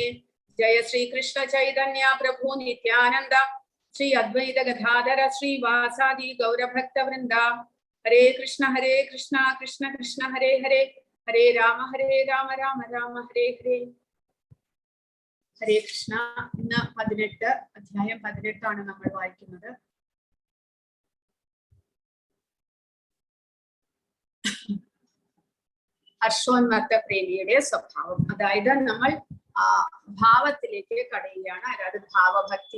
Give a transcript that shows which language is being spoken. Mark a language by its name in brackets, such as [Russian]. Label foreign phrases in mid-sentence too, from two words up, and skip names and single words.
[Sanskrit] जय श्री कृष्ण चैतन्य प्रभु नित्यानन्द श्री अद्वैत गदाधर श्री वासादि गौर भक्त वृन्द. हरे कृष्ण कृष्ण कृष्ण हरे हरे हरे राम राम राम हरे हरे. हरे कृष्ण. [Malayalam] ഇന്ന് 18 അധ്യായം 18 ആണ് നമ്മൾ വായിക്കുന്നത്. ഹർഷോന്മത്ത പ്രേമിയുടെ സ്വഭാവം, അതായത് നമ്മൾ ഭാവത്തിലേക്ക് കടയുകയാണ്, അതായത് ഭാവഭക്തി.